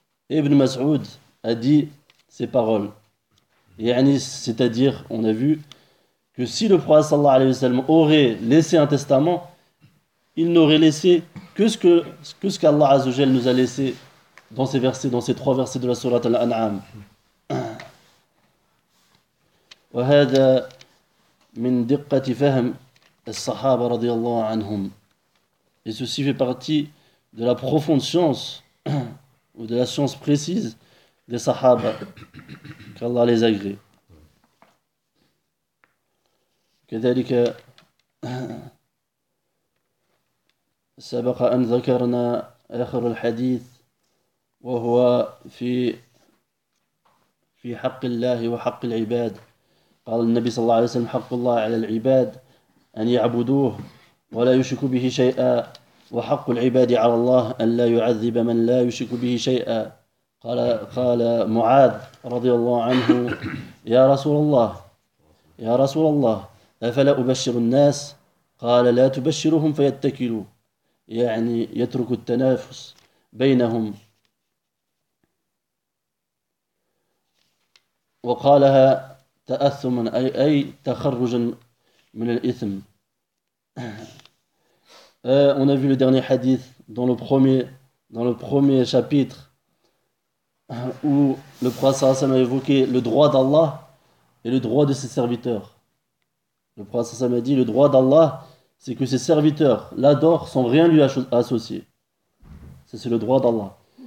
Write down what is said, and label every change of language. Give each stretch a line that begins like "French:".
French: Et Ibn Mas'ud a dit ces paroles. C'est-à-dire, on a vu que si le prophète sallallahu alayhi wa sallam aurait laissé un testament, il n'aurait laissé que ce qu'Allah Azza wa Jalla nous a laissé dans ces versets, dans ces trois versets de la sourate Al-An'am.
Arabic: وهذا من دقة فهم الصحابة رضي الله عنهم.
French: Et ceci fait partie de la profonde science ou de la science précise des sahaba, qu'Allah les agrée.
Arabic: كذلك سبق أن ذكرنا آخر الحديث وهو في حق الله وحق العباد. قال النبي صلى الله عليه وسلم حق الله على العباد أن يعبدوه ولا يشركوا به شيئا وحق العباد على الله أن لا يعذب من لا يشرك به شيئا. قال معاذ رضي الله عنه: يا رسول الله، يا رسول الله، أفلا أبشر الناس؟ قال: لا تبشرهم فيتكلوا، يعني يترك التنافس بينهم. وقالها تأثما، أي تخرجا من الإثم.
French: On a vu le dernier hadith dans le premier chapitre où le prophète sallam a évoqué le droit d'Allah et le droit de ses serviteurs. Le prophète sallam a dit: le droit d'Allah, c'est que ses serviteurs l'adorent sans rien lui associer. Ça, c'est le droit d'Allah.